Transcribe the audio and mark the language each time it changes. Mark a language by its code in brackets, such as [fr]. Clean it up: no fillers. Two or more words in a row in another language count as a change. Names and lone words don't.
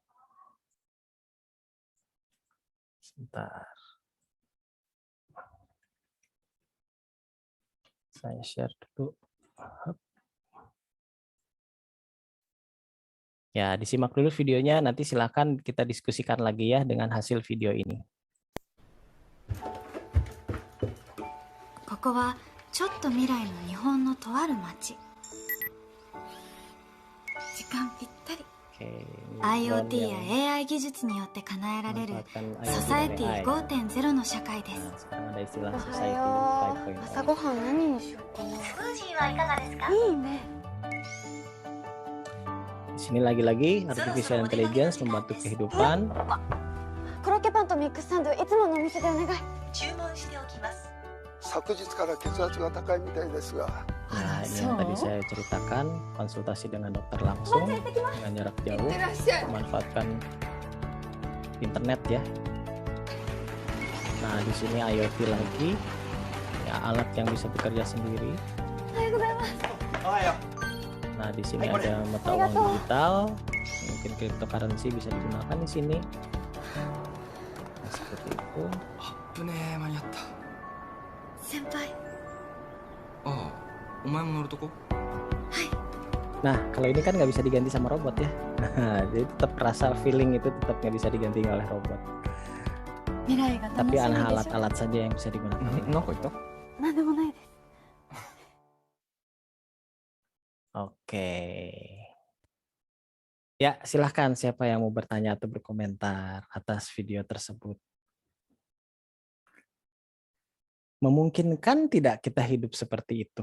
[id] Sebentar. Saya share dulu. Ya, disimak dulu videonya, nanti silakan kita diskusikan lagi ya dengan hasil video ini. [ja] ここはちょっと未来の日本のとある町。時間ぴったり。 [id] Oke, [ja] IoT や AI 技術によって叶えられるソサエティ 5.0 の社会です。 [id] Sekarang ada istilah [ja] お [id] society [ja] はよう。 [id] 5.0. [ja] 朝ごはん何にしようかな。スムージーはいかがですか？いいね。 [id] Di sini lagi-lagi [en] artificial intelligence [id] membantu kehidupan. [ja] コロッケパンとミックスサンドいつものお店でお願い。注文しておきます。昨日から血圧が高いみたいですが。 [id] Nah, ini yang tadi saya ceritakan, konsultasi dengan dokter langsung dengan jarak jauh, memanfaatkan internet ya. Nah, di sini IoT lagi, ya alat yang bisa bekerja sendiri. Nah, di sini ada mata uang digital, mungkin cryptocurrency bisa digunakan di sini. Nah, seperti itu. [ja] 危ねえ間に合った。先輩。ああ、お前も乗るとこ？ [id] Nah, kalau ini kan nggak bisa diganti sama robot ya. Jadi tetap rasa feeling itu tetap nggak bisa diganti oleh robot. [ja] 未来が楽 [id] Tapi [ja] しみでしょ。 [id] alat-alat saja yang bisa digunakan. [ja] なんか言った？なんでもないです。 [id] Oke. Ya, silahkan siapa yang mau bertanya atau berkomentar atas video tersebut. Memungkinkan tidak kita hidup seperti itu?